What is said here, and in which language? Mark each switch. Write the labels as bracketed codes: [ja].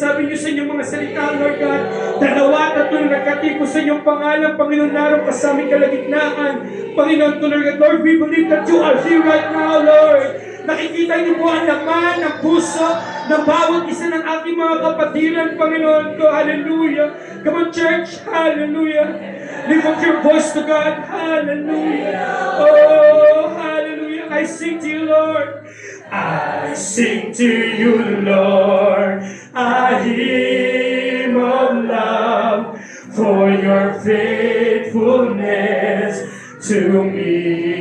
[tl] Sabi niyo sa inyong mga salita, [en] Lord God, [tl] 2 at 3 nagkatiko sa inyong pangalan, Panginoon, naroon ka sa aming kalagitnaan. [en] Panginoon, Lord God, Lord, we believe that you are here right now, Lord. [tl] Nakikita niyo po ang laman ng puso ng bawat isa ng aking mga kapatiran, Panginoon ko. [en] Hallelujah. Come on, church. Hallelujah. Lift up your voice to God. Hallelujah. Oh, hallelujah. I sing to you, Lord. I sing to you, Lord, a hymn of love for your faithfulness to me.